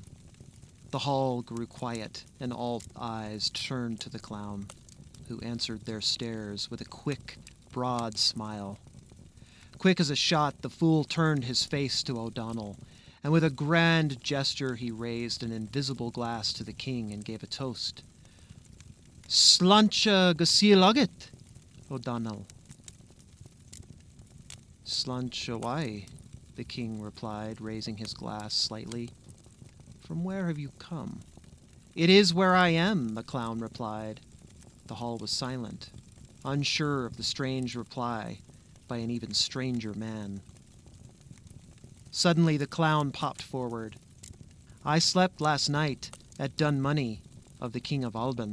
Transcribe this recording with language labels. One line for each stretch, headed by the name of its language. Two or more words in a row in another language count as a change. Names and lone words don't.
English: The hall grew quiet, and all eyes turned to the clown, who answered their stares with a quick, broad smile. Quick as a shot, the fool turned his face to O'Donnell, and with a grand gesture he raised an invisible glass to the king and gave a toast.
Irish: Sláinte go síl agat, O'Donnell. Slanchawai,
English: the king replied, raising his glass slightly. From where have you come? It is where I am, the clown replied. The hall was silent, unsure of the strange reply by an even stranger man. Suddenly the clown popped forward. I slept last night at Dunmoney of the King of Alban.